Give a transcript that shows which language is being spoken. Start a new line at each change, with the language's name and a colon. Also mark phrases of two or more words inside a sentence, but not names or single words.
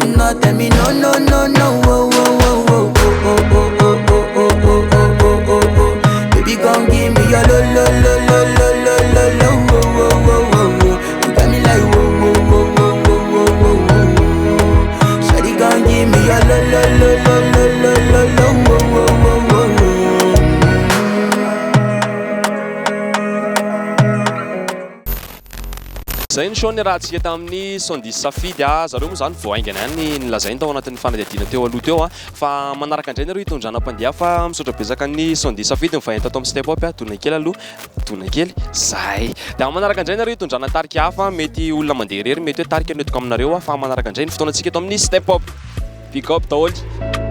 English: No tell me no, oh. Baby, gon' give me your lo. You got me like whoa. Shawty gon' give me your lo.
Malagasy: Zay ny showny raha tsika tamin'ny sondia safidy zareo moa zany voaingana ihany nilazainy tao anatin'ny fanadihadiana teo aloha teo fa manaraka andray nareo hitondrana mpandeha fa misaotra betsaka ny sondia safidy mivahenta tao amin'ny Step Up tonakely aloha tonakely zay dia manaraka andray nareo hitondrana tarika hafa mety olona mandeha rery mety hoe tarika nentiko aminareo fa manaraka andray ny fotoana antsika eto amin'ny Step Up
English: pick up
Malagasy: daholo